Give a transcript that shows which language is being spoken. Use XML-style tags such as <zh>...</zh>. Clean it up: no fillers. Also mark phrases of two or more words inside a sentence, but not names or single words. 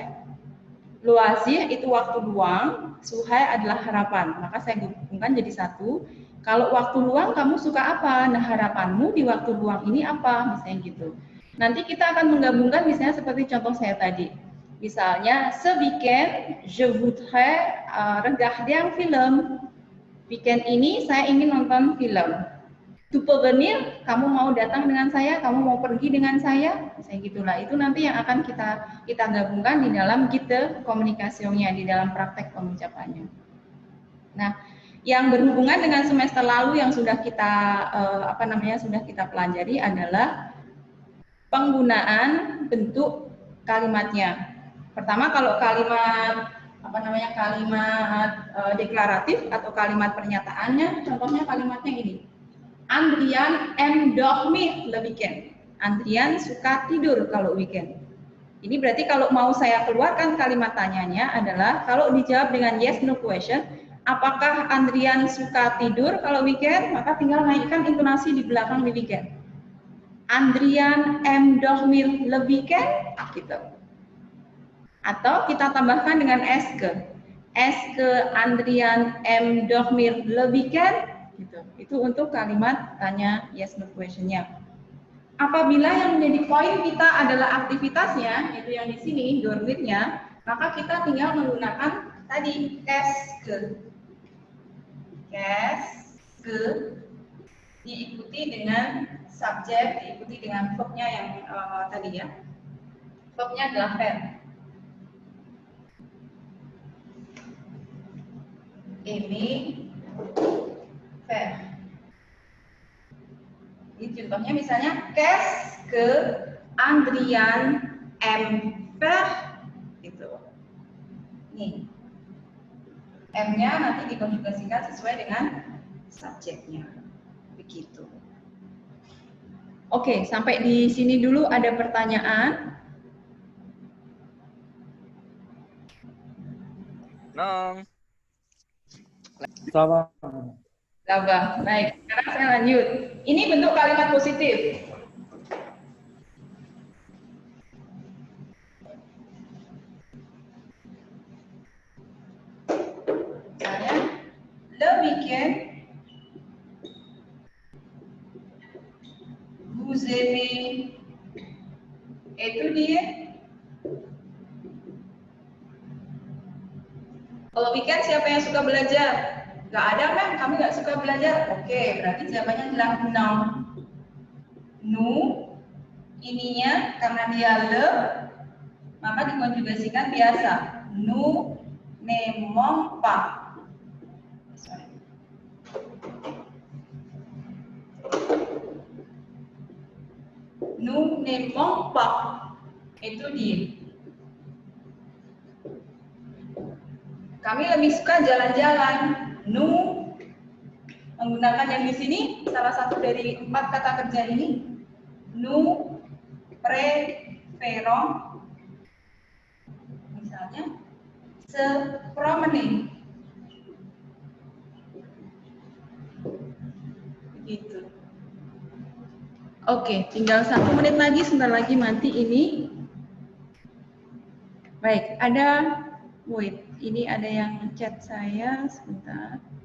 <id>Loisir itu waktu luang, suhai adalah harapan. Maka saya gabungkan jadi satu. Kalau waktu luang kamu suka apa? Nah, harapanmu di waktu luang ini apa? Misalnya gitu. Nanti kita akan menggabungkan misalnya seperti contoh saya tadi. Misalnya,</id> <fr>ce weekend je voudrais regarder un film.</fr> <id>Weekend ini saya ingin nonton film.</id> <fr>Tu peux venir,</fr> <id>kamu mau datang dengan saya, kamu mau pergi dengan saya, misalnya gitulah. Itu nanti yang akan kita gabungkan di dalam kita komunikasinya, di dalam praktek pengucapannya. Nah, yang berhubungan dengan semester lalu yang sudah kita sudah kita pelajari adalah penggunaan bentuk kalimatnya. Pertama, kalau kalimat kalimat deklaratif atau kalimat pernyataannya, contohnya kalimatnya ini.</id> <fr>Andrian aime dormir le weekend.</fr> <id>Andrian suka tidur kalau weekend. Ini berarti kalau mau saya keluarkan kalimat tanyanya adalah kalau dijawab dengan</id> <en>yes no question,</en> <id>apakah Andrian suka tidur kalau weekend? Maka tinggal naikkan intonasi di belakang di weekend.</id> <fr>Andrian aime dormir le weekend, gitu.</fr> <id>Atau kita tambahkan dengan est-ce.</id> <fr>Est-ce Andrian aime dormir le weekend?</fr> <id>Gitu. Itu untuk kalimat tanya</id> <en>yes no question-</en> <id>nya. Apabila yang menjadi poin kita adalah aktivitasnya, itu yang di sini dormirnya, maka kita tinggal menggunakan tadi qu'est-ce diikuti dengan subjek, diikuti dengan verb-nya yang tadi ya. Verb-nya adalah faire. Aimer, faire. Ini contohnya misalnya</id> <fr>qu'est-ce que Andrian aime faire,</fr> <id>gitu. Nih, M-nya nanti dikonjugasikan sesuai dengan subjeknya, begitu. Oke, sampai di sini dulu ada pertanyaan? Nong. Sama. Labah. Baik, sekarang saya lanjut. Ini bentuk kalimat positif. Misalnya,</id> <fr>le weekend, vous aimez étudier.</fr> <id>Kalau weekend siapa yang suka belajar? Gak ada, Mem, kami gak suka belajar. Oke, berarti jawabannya adalah no. Nu, ininya karena dia le, maka dikonjugasikan biasa.</id> <fr>Nu, n'aimons pas. Nous n'aimons pas.</fr> <id>Itu dia. Kami lebih suka jalan-jalan. Nous menggunakan yang di sini salah satu dari 4 kata kerja ini.</id> <fr>Nous préférons misalnya se promener.</fr> <id>Begitu. Oke, tinggal 1 menit lagi, sebentar lagi mati ini. Baik. Baik, wait, ini ada yang chat saya, sebentar.</id>